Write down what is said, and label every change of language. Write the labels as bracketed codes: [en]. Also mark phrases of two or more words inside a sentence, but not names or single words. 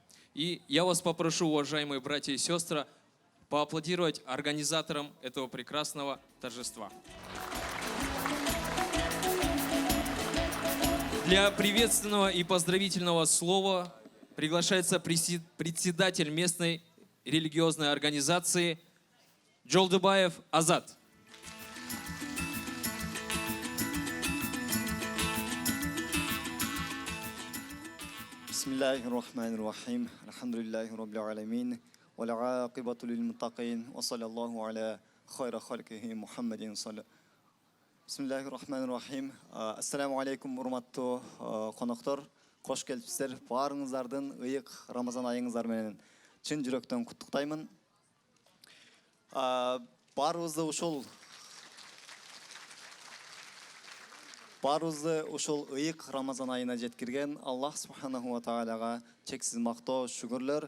[ru] И я вас попрошу, уважаемые братья и сестры, поаплодировать организаторам этого прекрасного торжества. Для приветственного и поздравительного слова приглашается председатель местной религиозной организации Жолдубаев Азат. [ar] بسم الله الرحمن الرحيم. الحمد لله رب العالمين. والعاقبة للمتقين. وصلى الله على خير خلقه محمد صلى. بسم الله الرحمن الرحيم. السلام عليكم, [ky] урматтуу коноктор. Кош келипсиздер. Баарыңыздардын ыйык Рамазан айыңыздар менен чын жүрөктөн куттуктаймын. Баарыбызды ушул ыйык Рамазан айына жеткирген Аллах [ar] سبحانه وتعالى [ky] чексиз мактоо, шүгүрлөр.